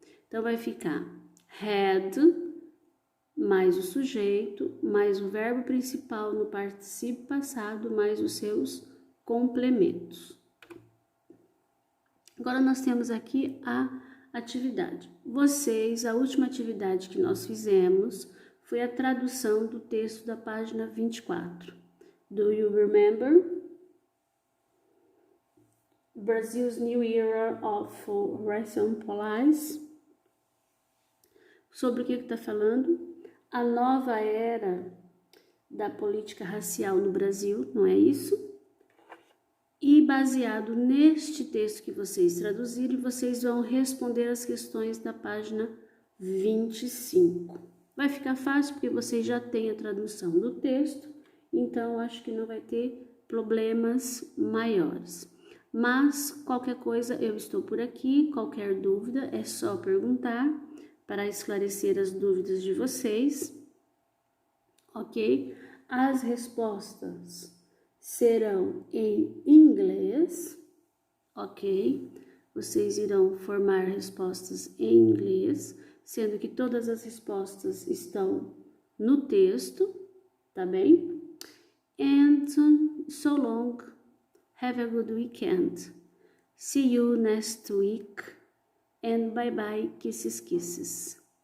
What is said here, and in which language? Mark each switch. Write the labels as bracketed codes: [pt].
[pt] Então, vai ficar had, mais o sujeito, mais o verbo principal no particípio passado, mais os seus complementos. Agora, nós temos aqui a atividade. Vocês, a última atividade que nós fizemos foi a tradução do texto da página 24. [en] Do you remember? Brazil's New Era of Racial Police. [pt] Sobre o que está falando? A nova era da política racial no Brasil, não é isso? E baseado neste texto que vocês traduzirem, vocês vão responder as questões da página 25. Vai ficar fácil porque vocês já têm a tradução do texto, então acho que não vai ter problemas maiores. Mas qualquer coisa eu estou por aqui, qualquer dúvida é só perguntar para esclarecer as dúvidas de vocês, ok? As respostas serão em inglês, ok? Vocês irão formar respostas em inglês, sendo que todas as respostas estão no texto, tá bem? [en] And so long, have a good weekend. See you next week, and bye bye, kisses, kisses.